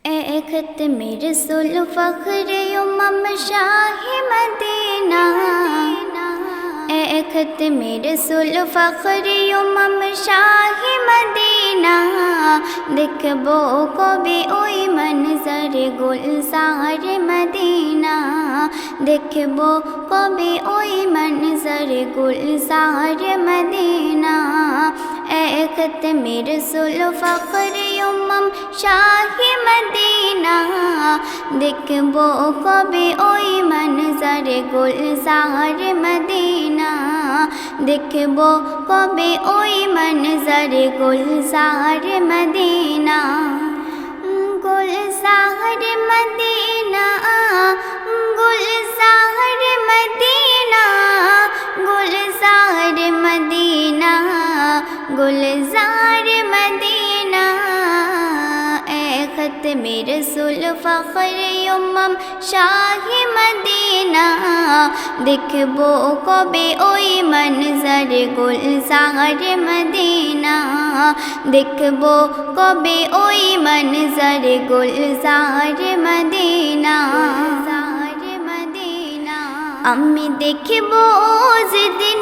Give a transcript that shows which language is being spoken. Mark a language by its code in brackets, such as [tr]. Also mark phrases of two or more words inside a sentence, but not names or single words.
[ur] ختم رسول فخر امم شاہ مدینہ ختم رسول فخر امم شاہ مدینہ [bn] দেখবো কবে ওই মনজর গুলজার মদিনা দেখবো কবে ওই মনজর গুলজার মদিনা [ur] ختم رسول فخر امم شاہ مدینہ [bn] দেখবো কবে ওই মনজর গুলজার মদিনা দেখবো কবে ওই মনজর গুলজার মদিনা গুলজার মদিনা গুলজার মদিনা গুলজার মদিনা গুলজার মদিনা [ur] ختم رسول فخر امم شاہ [bn] মদিনা দেখবো কবে ওই মনজর গুলজার মদিনা দেখবো কবে ওই মনজর গুলজার মদিনা আমি দেখবো যেদিন